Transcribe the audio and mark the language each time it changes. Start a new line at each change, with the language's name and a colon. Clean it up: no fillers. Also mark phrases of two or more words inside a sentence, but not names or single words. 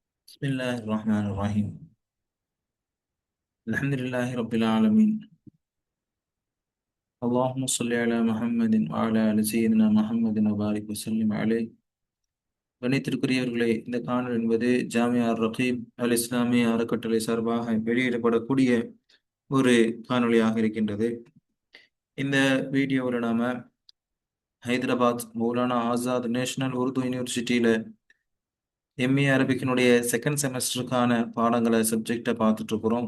Arabic: بسم الله الرحمن الرحيم. الحمد لله رب العالمين. اللهم صل على محمد وعلى آل سيدنا محمد وبارك وسلم عليه.
Tamil: கணித்திற்குரியவர்களே, இந்த காணொளி என்பது ஜாமியா ரகீப் அல் இஸ்லாமிய அறக்கட்டளை சார்பாக வெளியிடப்படக்கூடிய ஒரு காணொளியாக இருக்கின்றது. இந்த வீடியோவில் நாம ஹைதராபாத் மௌலானா ஆசாத் நேஷனல் உருது யூனிவர்சிட்டியில எம்ஏ அரபிக்கினுடைய
English: second semester
Tamil: பாடங்களை சப்ஜெக்டை பார்த்துட்டு இருக்கிறோம்.